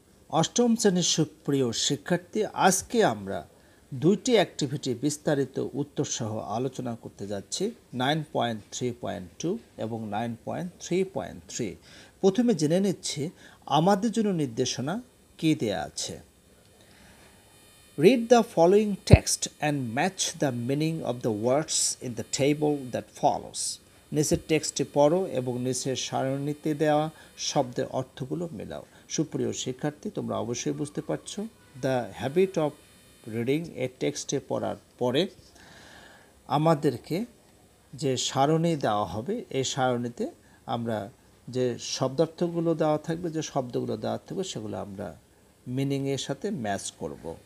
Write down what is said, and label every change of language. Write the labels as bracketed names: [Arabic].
[Bangla] অষ্টম শ্রেণীর সুপ্রিয় শিক্ষার্থী, আজকে আমরা দুইটি অ্যাক্টিভিটি বিস্তারিত উত্তরসহ আলোচনা করতে যাচ্ছি 9.3.2 এবং 9.3.3। প্রথমে জেনে নিচ্ছি আমাদের জন্য নির্দেশনা কী দেয়া আছে। [English] Read the following text and match the meaning of the words in the table that follows. [Bangla] নিচের টেক্সটটি পড়ো এবং নিচের সারণীতে দেওয়া শব্দের অর্থগুলো মেলাও। সুপ্রিয় শিক্ষার্থী, তোমরা অবশ্যই বুঝতে পারছো [English] the habit of reading [Bangla] এই টেক্সটে পড়ার পরে আমাদেরকে যে সারণী দেওয়া হবে, এই সারণীতে আমরা যে শব্দার্থগুলো দেওয়া থাকবে, যে শব্দগুলো দেওয়া থাকবে, সেগুলো আমরা মিনিংয়ের সাথে ম্যাচ করব।